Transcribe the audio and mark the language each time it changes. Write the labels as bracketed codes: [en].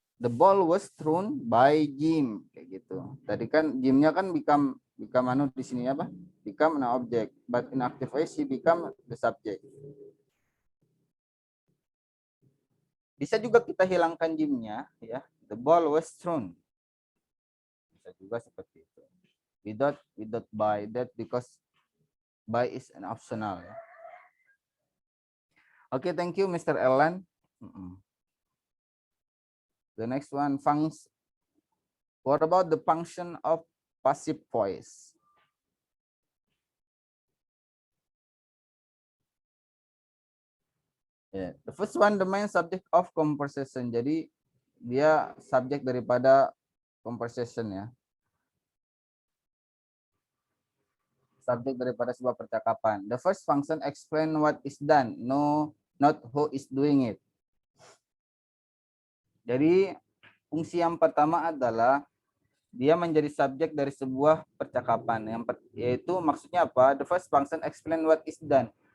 [en] The ball was thrown by Jim [id] kayak gitu. Tadi kan Jim-nya kan become di sini apa? [en] Become an object, but in active voice he become the subject. [id] Bisa juga kita hilangkan Jim-nya ya. [en] The ball was thrown. [id] Bisa juga seperti itu. [en] Without by that, because by is an optional. Okay, thank you, Mr. Ellen. The next one, what about the function of passive voice? Yeah. The first one, the main subject of conversation. [id] Jadi dia subjek daripada conversation ya. Subjek daripada sebuah percakapan. [en] The first function explain what is done, no, not who is doing it. [id] Jadi fungsi yang pertama adalah dia menjadi subjek dari sebuah percakapan, yaitu maksudnya apa? [en] The first function explain what is done.